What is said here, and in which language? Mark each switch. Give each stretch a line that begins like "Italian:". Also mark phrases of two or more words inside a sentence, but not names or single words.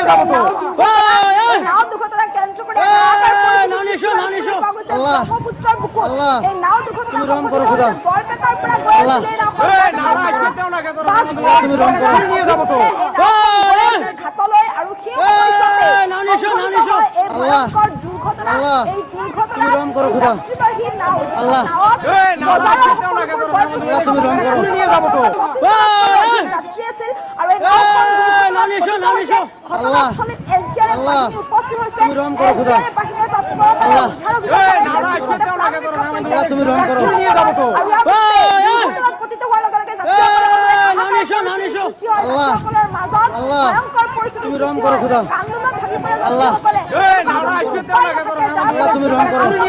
Assamese: নাও দুর্ঘটনা কেন্দ্র করে ব্রহ্মপুত্রের বুকুত এই নাও দুর্ঘটনা
Bangla: তুমি রহম করো খুদা
Assamese: বরপেটার পৰা গৈ
Bangla: তুমি রহম করো
Assamese: ঘাটলৈ আৰু সেই সময়তে এই ভয়ংকৰ দুৰ্ঘটনা আল্লাহ এই দুৰ্ঘটনা
Bangla: তুমি রহম করো খুদা
Assamese: যাত্ৰীবাহী নাও
Bangla: আল্লাহ তুমি রহম করো
Assamese: যাত্ৰী আছিল আৰু এই নাওখন ঘটনাস্থলীত এছডিআৰএফ বাহিনী উপস্থিত
Bangla: তুমি রহম করো খোদা। আল্লাহ তুমি রহম করো। আল্লাহ তুমি রহম করো খোদা। আল্লাহ তুমি রহম করো।